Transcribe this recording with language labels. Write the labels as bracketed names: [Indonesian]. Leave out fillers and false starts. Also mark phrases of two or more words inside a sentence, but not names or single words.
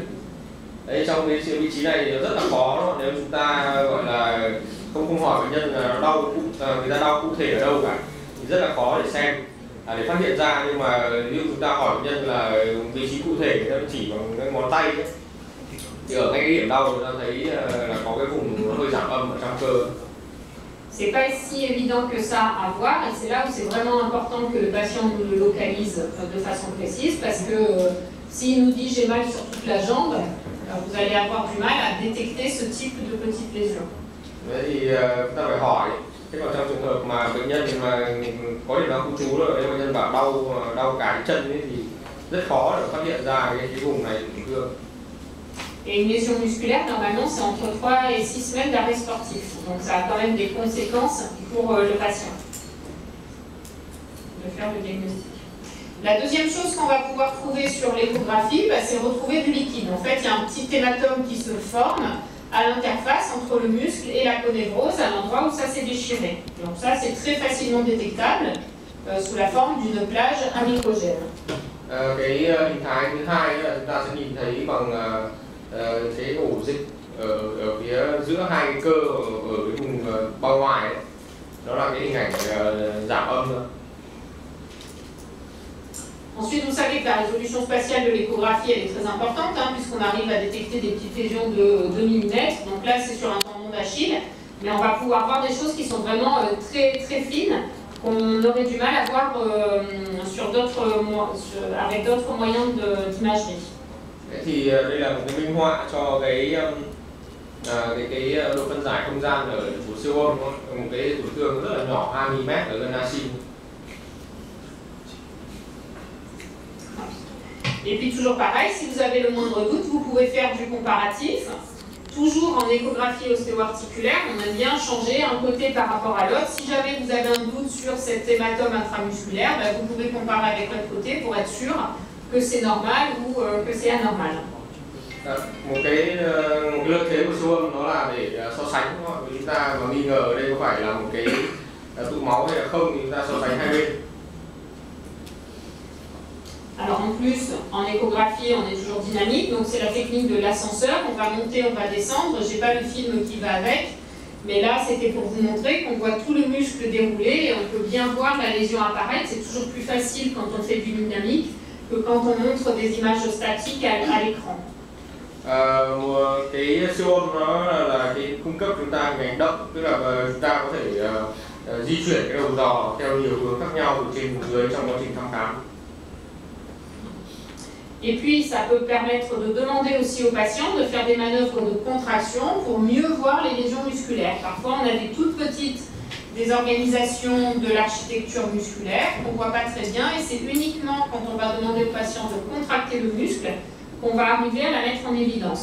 [Vietnamese] Đấy, trong cái vị trí này thì rất là khó nếu chúng ta gọi là không hỏi bệnh nhân là đau người ta đau cụ thể ở đâu cả, thì rất là khó để xem, để phát hiện ra. Nhưng mà nếu chúng ta hỏi bệnh nhân là vị trí cụ thể, người ta chỉ bằng cái ngón tay ấy, thì ở ngay cái điểm đau chúng ta thấy là có cái vùng hơi giảm âm ở trong cơ. [French] C'est pas si évident que ça à voir et c'est là où c'est vraiment important que le patient nous le localise de façon précise parce que s'il nous dit j'ai mal sur toute la jambe, vous allez avoir du mal à détecter ce type de petite lésion. [Vietnamese] Đấy thì chúng ta phải hỏi. Thế còn trong trường hợp mà bệnh nhân mà có điểm đau khu trú rồi, bệnh nhân bảo đau cả cái chân ấy, thì rất khó để phát hiện ra cái vùng này tổn thương. [French] Et une lésion musculaire, normalement, c'est entre 3 et 6 semaines d'arrêt sportif. Donc ça a quand même des conséquences pour le patient de faire le diagnostic. La deuxième chose qu'on va pouvoir trouver sur l'échographie, bah, c'est retrouver du liquide. En fait, il y a un petit hématome qui se forme à l'interface entre le muscle et la conévrose, à l'endroit où ça s'est déchiré. Donc ça, c'est très facilement détectable sous la forme d'une plage amicogène. [Vietnamese] Cái hình thái thứ hai là chúng ta sẽ nhìn thấy bằng cái ổ dịch ở phía giữa hai cái cơ ở cái vùng bao ngoài ấy. Đó là cái hình ảnh giảm âm thôi. [French] Ensuite, vous savez que la résolution spatiale de l'échographie elle est très importante, hein, puisqu'on arrive à détecter des petites lésions de 2 mm. Donc là, c'est sur un tendon d'Achille, mais on va pouvoir voir des choses qui sont vraiment très, très fines, qu'on aurait du mal à voir avec d'autres moyens d'imagerie. [Vietnamese] Thì đây là một cái minh họa cho cái độ phân giải không gian ở của siêu âm, một cái tổn thương rất là nhỏ 2 mm ở gần Achille. [French] Et puis toujours pareil, si vous avez le moindre doute, vous pouvez faire du comparatif. Toujours en échographie ostéo-articulaire, on aime bien changer un côté par rapport à l'autre. Si jamais vous avez un doute sur cet hématome intramusculaire, ben vous pouvez comparer avec l'autre côté pour être sûr que c'est normal ou que c'est anormal. [Vietnamese] Một cái lợi thế của siêu âm đó là để so sánh, chúng ta mà nghi ngờ ở đây có phải là một cái tụ máu hay là không thì chúng ta so sánh hai bên. [French] Alors en plus, en échographie, on est toujours dynamique, donc c'est la technique de l'ascenseur. On va monter, on va descendre. J'ai pas le film qui va avec, mais là c'était pour vous montrer qu'on voit tout le muscle dérouler et on peut bien voir la lésion apparaître. C'est toujours plus facile quand on fait du dynamique que quand on montre des images statiques à l'écran. [Vietnamese] Cái siêu âm nó là cái cung cấp chúng ta hình ảnh động, tức là chúng ta có thể di chuyển cái đầu giò theo nhiều hướng khác nhau từ trên xuống dưới trong quá trình thăm khám. [French] Et puis, ça peut permettre de demander aussi aux patients de faire des manœuvres de contraction pour mieux voir les lésions musculaires. Parfois, on a des toutes petites désorganisations de l'architecture musculaire qu'on ne voit pas très bien et c'est uniquement quand on va demander aux patients de contracter le muscle qu'on va arriver à la mettre en évidence.